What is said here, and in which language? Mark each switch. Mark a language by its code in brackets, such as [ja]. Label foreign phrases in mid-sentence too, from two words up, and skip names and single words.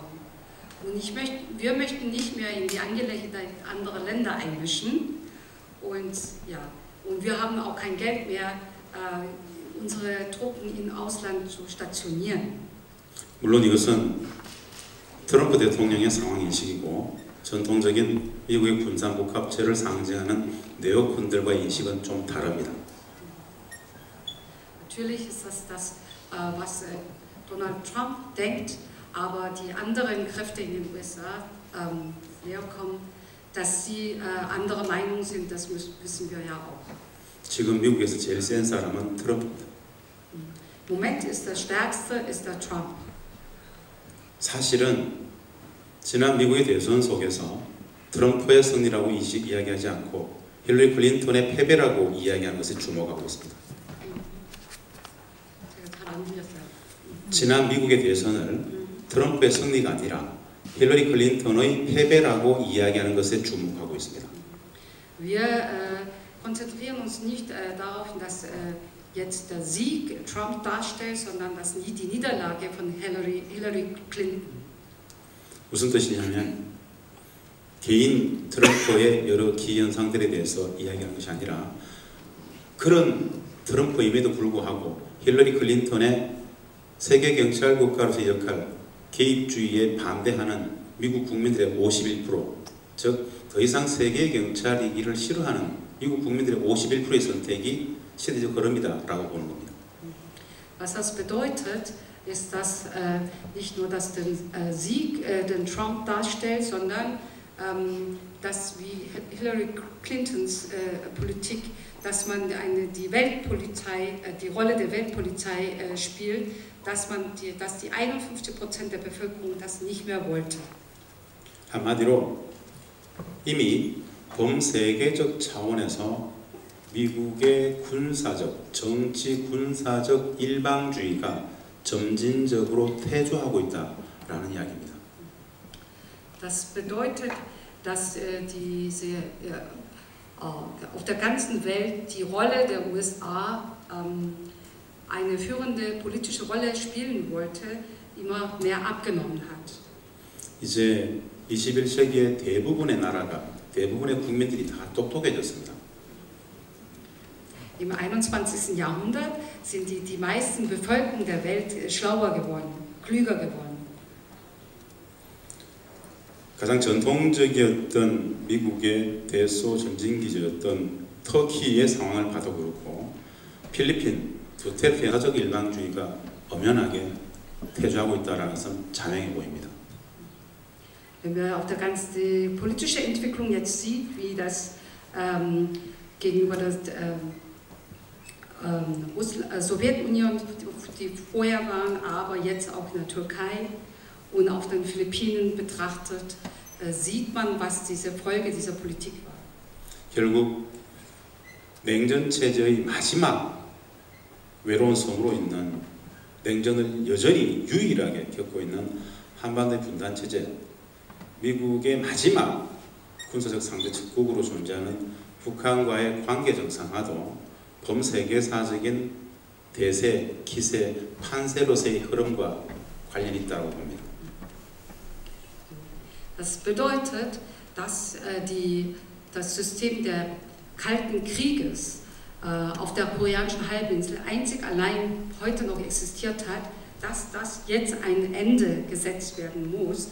[de] Und wir möchten nicht mehr in die Angelegenheit anderer Länder einmischen. Und wir haben auch kein Geld mehr, unsere Truppen im Ausland zu stationieren. [ko] 물론 이것은 트럼프 대통령의 상황 인식이고 전통적인 미국의 군사 복합체를 상징하는 네오콘들과의 인식은 좀 다릅니다. [de] Natürlich ist das, was Donald Trump denkt, aber die anderen Kräfte in den USA herkommen, dass sie anderer Meinung sind, das wissen wir ja auch. [ko] 지금 미국에서 제일 센 사람은 트럼프입니다. [de] Im Moment ist der stärkste ist der Trump. [ko] 사실은 지난 미국의 대선 속에서 트럼프의 승리라고 이야기하지 않고 힐러리 클린턴의 패배라고 이야기하는 것에 주목하고 있습니다. 지난 미국의 대선을 트럼프의 승리가 아니라 힐러리 클린턴의 패배라고 이야기하는 것에 주목하고 있습니다. [de] Wir konzentrieren uns nicht darauf, dass jetzt der Sieg Trump darstellt, sondern dass die Niederlage von Hillary Clinton. [ko] 무슨 뜻이냐면 개인 트럼프의 여러 기현상들에 대해서 이야기하는 것이 아니라 그런 트럼프임에도 불구하고 힐러리 클린턴의 세계 경찰 국가로서의 역할, 개입주의에 반대하는 미국 국민들의 51%, 즉 더 이상 세계 경찰이기를 싫어하는 미국 국민들의 51%의 선택이 시대적 흐름이다라고 보는 겁니다. [de] Was das bedeutet, ist, dass nicht nur dass den Sieg den Trump darstellt, sondern dass wie Hillary Clintons Politik, dass man die Weltpolizei, die Rolle der Weltpolizei spielt, dass die 51% der Bevölkerung das nicht mehr wollte. [ko] 한마디로 이미 범세계적 차원에서 미국의 군사적, 정치 군사적 일방주의가 점진적으로 퇴조하고 있다라는 이야기입니다. [de] Das bedeutet, dass auf der ganzen Welt die Rolle der USA eine führende politische Rolle spielen wollte, immer mehr abgenommen hat. [ko] 이제 21세기의 대부분의 나라가, 대부분의 국민들이 다 똑똑해졌습니다. [de] Im 21. Jahrhundert sind die meisten Bevölkerung der Welt schlauer geworden, klüger geworden. [ko] 가장 전통적이었던 미국의 대소 전진기지였던 터키의 상황을 봐도 그렇고 필리핀, 두테르테의 사적 일방주의가 엄연하게 퇴조하고 있다는 것은 자명해 보입니다. [de] Wenn wir auf der ganzen politische Entwicklung jetzt sieht, wie das gegenüber der Sowjetunion, die vorher waren, aber jetzt auch in der Türkei und auf den Philippinen betrachtet, sieht man, was diese Folge dieser Politik war. [ko] 결국 냉전 체제의 마지막 외로운 섬으로 있는 냉전을 여전히 유일하게 겪고 있는 한반도의 분단 체제, 미국의 마지막 군사적 상대 적국으로 존재하는 북한과의 관계 정상화도 범세계사적인 대세, 기세, 판세로서의 흐름과 관련이 있다고 봅니다. [de] Das bedeutet, dass das System der Kalten Krieges auf der koreanischen Halbinsel einzig allein heute noch existiert hat, dass das jetzt ein Ende gesetzt werden muss.